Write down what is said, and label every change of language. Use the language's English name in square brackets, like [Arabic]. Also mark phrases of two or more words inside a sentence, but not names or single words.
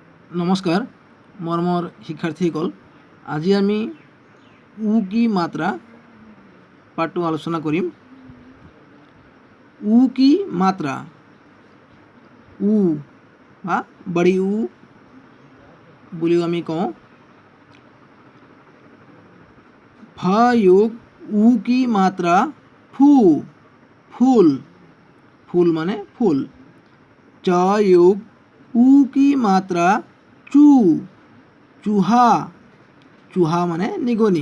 [Assamese] নমস্কাৰ মৰমৰ শিক্ষাৰ্থীসকল, আজি আমি [Hindi] उ की मात्रा [Assamese] পাঠটো আলোচনা কৰিম। [Hindi] उ की मात्रा, [Assamese] উ বা [Hindi] बड़ी उ [Assamese] বুলিও আমি কওঁ। [Hindi] फ योग उ की मात्रा फू, फूल, फूल माने फूल। च योग उ की मात्रा चू, चूहा, चूहा माने निगनी।